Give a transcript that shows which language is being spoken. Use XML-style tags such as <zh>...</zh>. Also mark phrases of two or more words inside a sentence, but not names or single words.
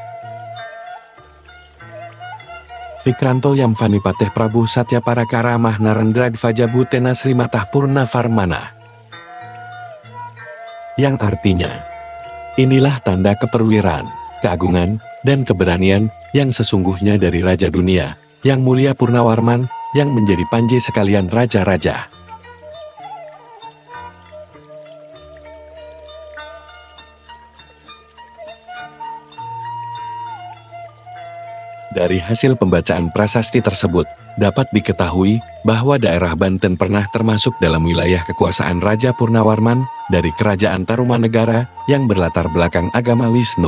<sa>Vikranto Yamvani Pateh Prabu Satya Parakara Mahnarendra Dvajabu Tena Srimatah Purna Varmana.</sa> <id>Yang artinya, inilah tanda keperwiraan, keagungan, dan keberanian yang sesungguhnya dari Raja Dunia, yang mulia Purnawarman, yang menjadi panji sekalian raja-raja. Dari hasil pembacaan prasasti tersebut, dapat diketahui bahwa daerah Banten pernah termasuk dalam wilayah kekuasaan Raja Purnawarman dari Kerajaan Tarumanegara yang berlatar belakang agama Wisnu.</id>